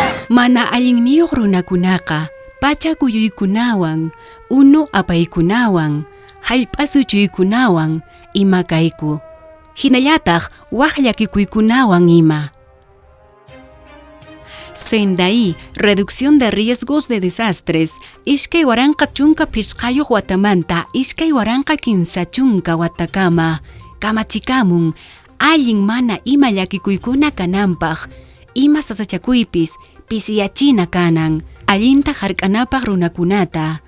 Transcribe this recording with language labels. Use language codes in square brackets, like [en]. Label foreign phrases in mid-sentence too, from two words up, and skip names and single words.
[qu] Mana allinniyuq runakunaqa pachakuyuykunawan, unu apaykunawan, hallp'asuchuykunawan ima kayku. Hinallataq waq llakikuykunawan ima. Sendai, [es] reducción de riesgos de desastres, [qu] ishkay waranqa chunka pishqayuq watamanta ishkay waranqa kinsa chunka watakama, kamachikamun, allin mana ima llakikuykuna kananpaq, ima sasachakuypis, pisiyachina kanan, allinta hark'anapaq runakunata.